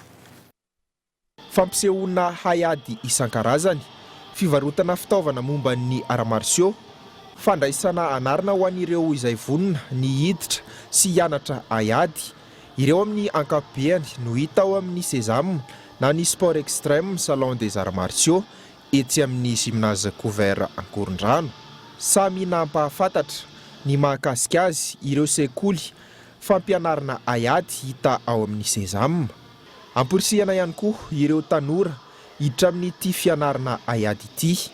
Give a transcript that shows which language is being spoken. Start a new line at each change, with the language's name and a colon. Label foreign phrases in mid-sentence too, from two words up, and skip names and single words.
Malagasy: Fampisehoana Ayady isan-karazany, fivarotana fitaovana momba ny aramarsio, fandraisana anarana ho an'ireo izay vonona ny hiditra sy hianatra Ayady. Ireo amin'ny ankapobeny no hita ao amin'ny sésame na ny
French: sport extrême salon des arts martiaux
Malagasy: etsy amin'ny
French: gymnase couvert
Malagasy: Ankorondrano. Samy nampahafantatra ny mahakasika azy ireo sekoly fampianarana Ayady hita ao amin'ny sésame. Amporisihana ihany koa ireo tanora hiditra amin'ity fianarana Ayady ity.